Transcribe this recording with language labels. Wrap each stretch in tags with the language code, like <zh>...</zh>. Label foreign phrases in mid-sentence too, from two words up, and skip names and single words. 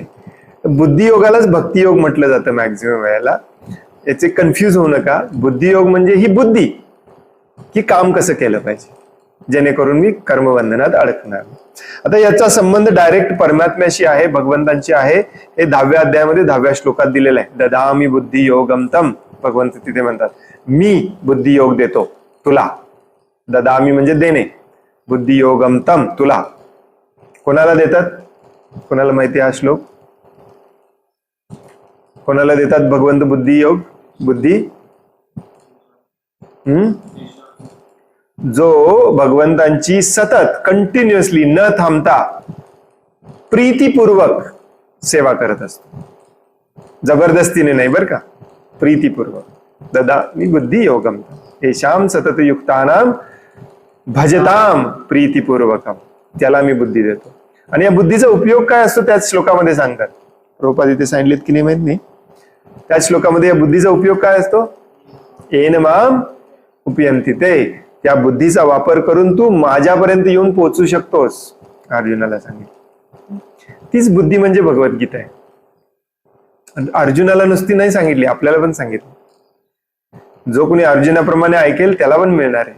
<mr>बुद्धियोगालाच भक्तियोग म्हटलं जातं मॅक्झिमम वेळेला. याचे कन्फ्यूज होऊ नका. बुद्धियोग म्हणजे ही बुद्धी की काम कसं केलं पाहिजे. जेणेकरून मी कर्मबंधनात अडकणार. आता याचा संबंध डायरेक्ट परमात्म्याशी आहे, भगवंतांशी आहे. हे 10व्या अध्यायामध्ये 10व्या श्लोकात दिलेलं आहे.</mr> <sa>ददामी बुद्धी योगम तम,</sa> <mr>भगवंत तिथे म्हणतात मी बुद्धी योग देतो तुला. ददामी म्हणजे देणे, बुद्धी</mr> <sa>योगम तम</sa> <mr>तुला. कोणाला देतात? कोणाला माहिती हा श्लोक? कोणाला देतात भगवंत बुद्धी योग? बुद्धी जो भगवंतांची सतत कंटिन्युअसली न थांबता प्रीतीपूर्वक सेवा करत असतो. जबरदस्तीने नाही बरं का, प्रीतीपूर्वक.</mr> <sa>ददा मी बुद्धी योगम येशाम सतत युक्तानाम भजताम प्रीतीपूर्वकम,</sa> <mr>त्याला मी बुद्धी देतो. आणि या बुद्धीचा उपयोग काय असतो त्याच श्लोकामध्ये सांगतात. प्रभुपाद इथे सांगितलेत की नाही माहित नाही. त्याच श्लोकामध्ये या बुद्धीचा उपयोग काय असतो?</mr> <sa>येन माम उपयंती,</sa> <mr>ते त्या बुद्धीचा वापर करून तू माझ्यापर्यंत येऊन पोहोचू शकतोस, अर्जुनाला सांगितलं. तीच बुद्धी म्हणजे भगवद्गीता आहे. अर्जुनाला नुसती नाही सांगितली, आपल्याला पण सांगितलं. जो कोणी अर्जुनाप्रमाणे ऐकेल त्याला पण मिळणार आहे.</mr>